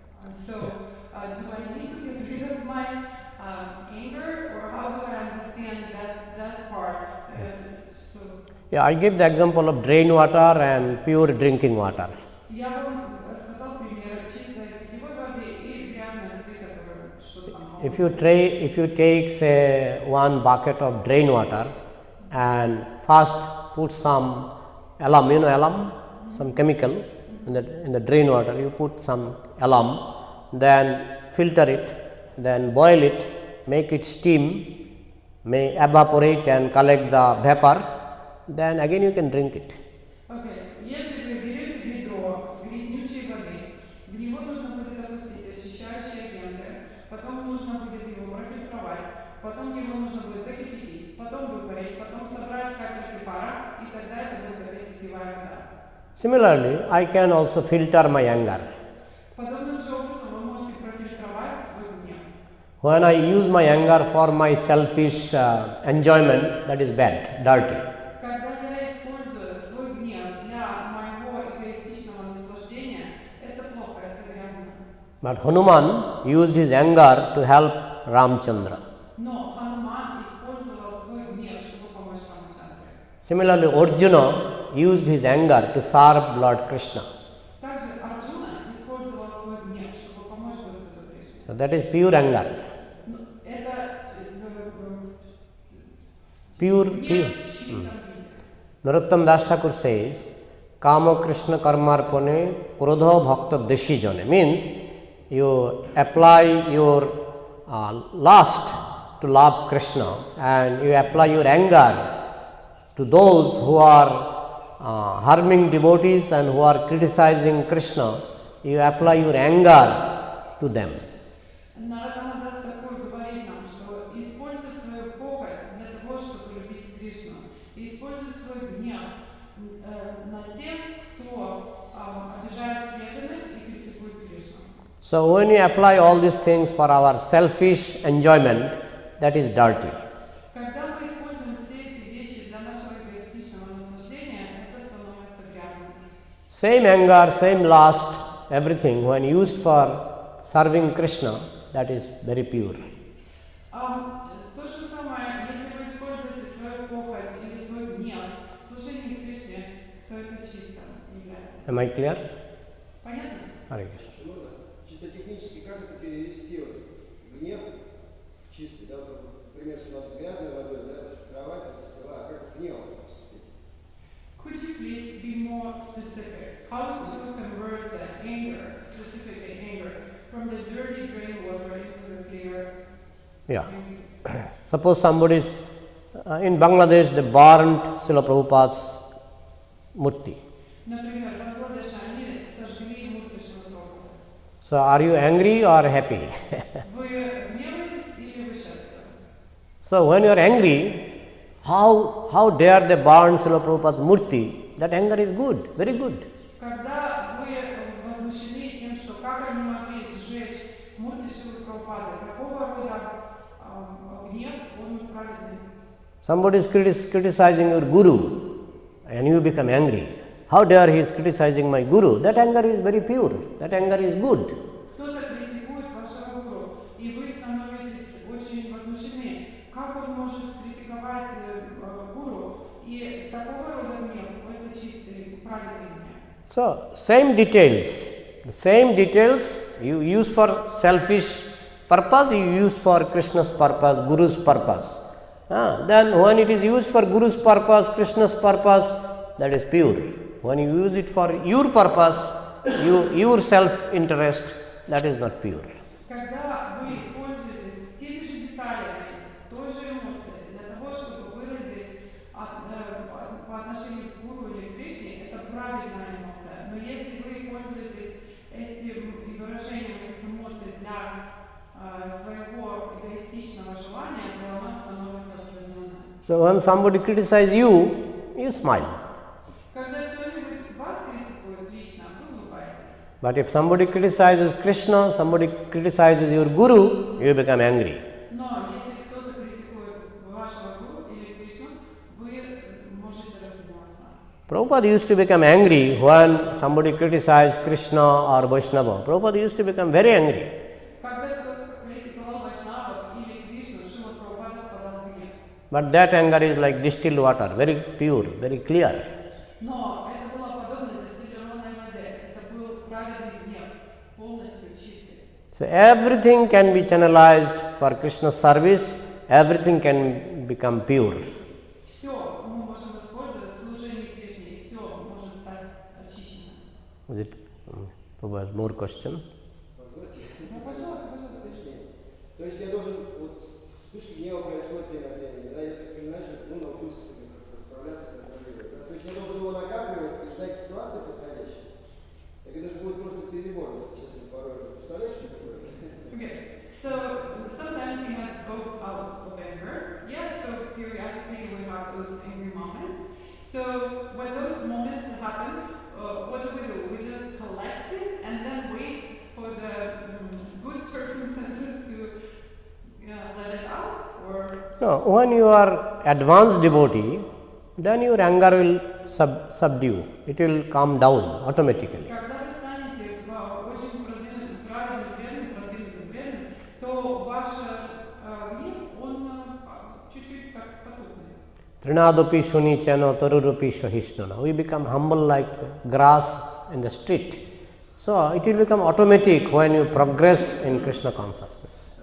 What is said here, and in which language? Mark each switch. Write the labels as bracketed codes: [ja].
[en] So, do I need to get rid of my anger, or how do I understand that part? So, Yeah, I give the example of drain water and pure drinking water. [ru] я вам сказал пример чистой питьевой воды и грязной воды, которая что-то там. [en] If you take, say, one bucket of drain water and first put some alum, you know alum, some chemical in the drain water, you put some alum, then filter it, then boil it, make it steam, may evaporate and collect the vapor, then again you can drink it. [ru] Окей, если вы берете ведро грязнючей воды, в него нужно будет опустить очищающие агенты, потом нужно будет его профильтровать, потом его нужно будет закипятить, потом выпарить, потом собрать капельки пара, и тогда это будет опять питьевая вода. [en] Similarly, I can also filter my anger. [ru] Подобным же образом вы можете профильтровать свой гнев. [en] When I use my anger for my selfish enjoyment, that is bad, dirty. [ru] Когда я использую свой гнев для моего эгоистичного наслаждения, это плохо, это грязно. [en] But Hanuman used his anger to help Ramchandra. [ru] Но Хануман использовал свой гнев, чтобы помочь Рамачандре. [en] Similarly, Arjuna used his anger to serve Lord Krishna. [ru] Также Арджуна использовал свой гнев, чтобы помочь Господу Кришне. [en] So that is pure anger. [ru] Это [en] Pure. [ru] гнев в чистом виде. [en] Narottam Das Thakur says, [sa] Kama Krishna Karmarpane Krodha Bhakta Deshi Jane, [en] means you apply your lust to love Krishna and you apply your anger to those who are harming devotees and who are criticizing Krishna, you apply your anger to them. [ru] Наротам Das Thakur говорит нам, что используй свою похоть для того, чтобы любить Кришну, и используй свой гнев на тех, кто обижает преданных и критикует Кришну. [en] So when you apply all these things for our selfish enjoyment, that is dirty. [ru] Когда мы используем все эти вещи для нашего эгоистичного наслаждения, это становится грязным. [en] Same anger, same lust, everything, when used for serving Krishna, that is very pure. [ru] То же самое, если вы используете свою похоть или свой гнев в служении Кришне, то это чисто является. [en] Am I clear? [ru] Понятно? [en] Hare Krishna. [ru] Чисто технически, как это перевести гнев в чистый, да, вот, например, с грязной водой, да, в кровати, а как гнев поступить? [en] Could you please be more specific? How to convert the anger, specifically anger, from the dirty drain water into the clear? Yeah. Suppose somebody is in Bangladesh, they burnt Srila Prabhupada's murti. [ru] Например, в Бангладеше они сожгли мурти Шрила Прабхупады. [en] So are you angry or happy? [ru] Вы гневаетесь или вы счастливы? [en] So when you are angry, how dare they burn Srila Prabhupada's murti? That anger is good, very good. [ru] Когда вы возмущены тем, что как они могли сжечь мурти Шрилы Прабхупады, такого рода гнев, он праведный. [en] Somebody is criticizing your guru and you become angry. How dare he is criticizing my guru? That anger is very pure, that anger is good. [ru] Кто-то критикует вашего гуру, и вы становитесь очень возмущены. Как он может критиковать гуру? И такого рода гнев, это чистый, праведный гнев. [en] So same details, the same details you use for selfish purpose, you use for Krishna's purpose, Guru's purpose. Then when it is used for Guru's purpose, Krishna's purpose, that is pure. When you use it for your purpose, your self-interest, that is not pure. [ru] Когда вы пользуетесь теми же деталями, той же эмоцией, для того, чтобы выразить по отношению к гуру или к Кришне, это правильная эмоция. Но если вы пользуетесь этим выражением этих эмоций для своего эгоистичного желания, то оно становится оскверненным. [en] So when somebody criticizes you, you smile. [ru] Когда кто-нибудь вас критикует лично, вы улыбаетесь. [en] But if somebody criticizes Krishna, somebody criticizes your guru, you become angry. [ru] Но если кто-то критикует вашего гуру или Кришну, вы можете разгневаться. [en] Prabhupada used to become angry when somebody criticized Krishna or Vaishnava. Prabhupada used to become very angry. [ru] Когда кто-то критиковал Вайшнавов или Кришну, Шрила Прабхупада впадал в гнев. [en] But that anger is like distilled water, very pure, very clear. [ru] Но это было подобно дистиллированной воде. Это был праведный гнев, полностью чистый. [en] So everything can be channelized for Krishna's service, everything can become pure. [ru] Все мы можем использовать в служении Кришне, и все может стать очищенным. [en] Is it? Prabhu has more question. [ru] Позвольте. Ну, пожалуйста. Уточнение. То есть я должен, вот вспышки гнева происходят время от времени, да, я так понимаю, что он научился с этим как-то справляться, контролировать. Да? То есть я должен его накапливать и ждать ситуации подходящей. Так это же будет просто перебор, честно, порой. Представляешь, что такое? [en] Okay, so sometimes he has both bouts of anger. Yeah, so periodically we have those angry moments. So when those moments happen, what do? We just collect it and then wait for the good circumstances to let it out, or No, when you are advanced devotee, then your anger will subdue. It will calm down automatically. [ru] когда вы станете очень продвинутым, то ваш гнев, он чуть-чуть как потухнет. [sa] Trinadopi shuni chano tarurupi shahishnana. [en] We become humble like grass in the street. So it will become automatic when you progress in Krishna consciousness.